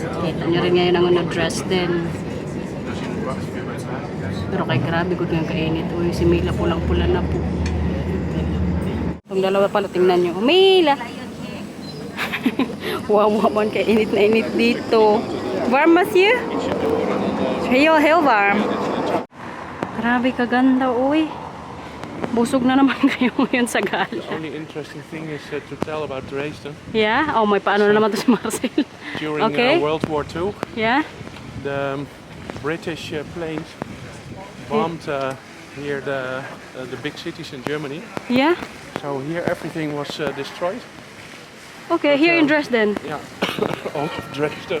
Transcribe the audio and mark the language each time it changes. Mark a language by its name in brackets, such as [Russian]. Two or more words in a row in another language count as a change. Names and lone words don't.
[Filipino] Kita nyo rin ngayon ang ano dress din. Pero [Cebuano] kay grabe ko nga kainit. [Filipino] Uy, si Mila pulang-pula na po. Itong dalawa pala tingnan nyo. Mila! [Cebuano] Wow, man kainit na init dito. [Dutch] Warm Matthew? Heel warm. [Cebuano] Grabe kaganda, uy. [Filipino] Busog na naman kayo ngayon sa gala. [English] The only interesting thing is to tell about Dresden. Yeah? [Filipino] Oh, may paano na naman to si Marcel. [English] During Okay. World War II, Yeah? the British planes bombed here the big cities in Germany. Yeah? So here everything was destroyed. Okay, here in Dresden. Yeah, all of Dresden.